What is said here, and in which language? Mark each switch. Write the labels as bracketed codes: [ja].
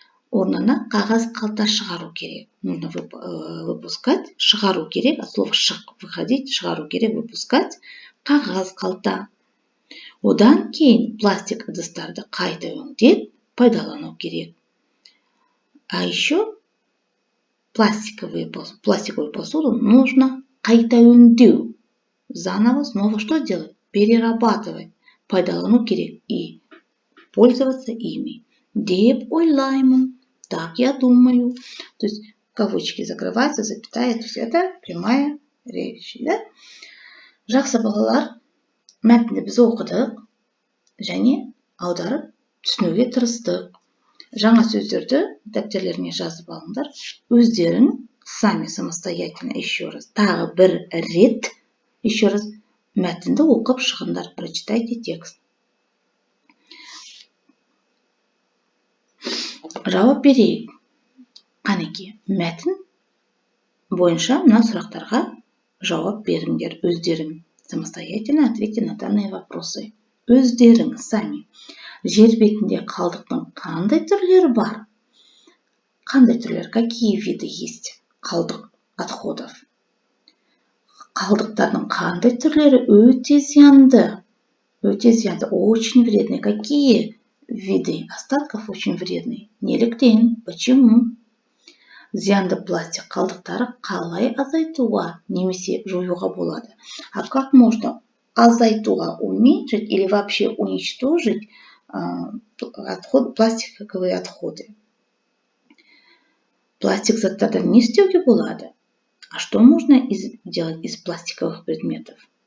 [kk] Орнына қағаз қалта шығару керек. [ru] Нужно выпускать, [kk] шығару керек, [ru] от слова выходить, [kk] шығару керек, выпускать, қағаз қалта. Одан кейін пластик ыдыстарды қайта өңдеп, пайдалану керек. [ru] А еще пластиковую посуду нужно [kk] қайта өңдеу. [ru] Заново, снова что делать? Перерабатывать, [kk] пайдалану керек [ru] и пользоваться ими. [kk] Деп ойлаймын, [ru] так я думаю. То есть кавычки закрываются, запятая, то есть это прямая речь. Да? [kk] Жақсы балалар, мәтінді біз оқыдық және аударып түсінуге тырыстық. Жаңа сөздерді дәптерлеріңе жазып алыңдар. Өздерің [ru] сами самостоятельно еще раз, [kk] тағы бір рет, [ru] еще раз [kk] мәтінді оқып шығыңдар, [ru] прочитайте текст. [kk] Жауап берейік. Қанеке, мәтін бойынша мына сұрақтарға жауап беріңдер өздерің. [ru] Самостоятельно ответьте на данные вопросы. [kk] Өздерің сами. Жер бетінде қалдықтың қандай түрлері бар? Қандай түрлер? [ru] Какие виды есть [kk] қалдық отходов? Қалдықтардың қандай түрлері өте зиянды? [ru] Очень вредные. Какие виды остатков очень вредные? [kk] Неліктен? Почему? Зиянды пластик қалдықтары қалай азайтуға немесе жоюға болады? [ru] А как можно азайтуға, уменьшить или вообще уничтожить пластиковые отходы? [kk] Пластик заттардан не істеуге болады? [ru] А что можно делать из пластиковых предметов?